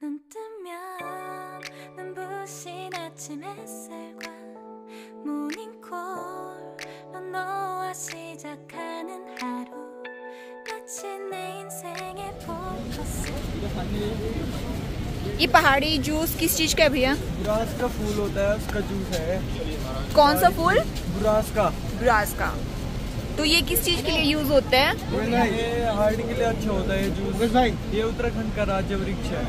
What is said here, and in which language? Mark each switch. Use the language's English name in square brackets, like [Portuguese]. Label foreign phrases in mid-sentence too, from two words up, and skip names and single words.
[Korean] 뜨면 눈부신 아침 햇살과 모닝콜로 너와 시작하는 하루 마치 내 인생의 포커스 [Hindi] ये पहाड़ी जूस किस चीज का है भैया? बुरास का फूल होता है, उसका जूस है। कौन सा फूल? बुरास का। बुरास का। तो ये किस चीज के लिए यूज होता है? ये हार्ट के लिए अच्छा होता है जूस भाई। ये उत्तराखंड का राज्य वृक्ष है।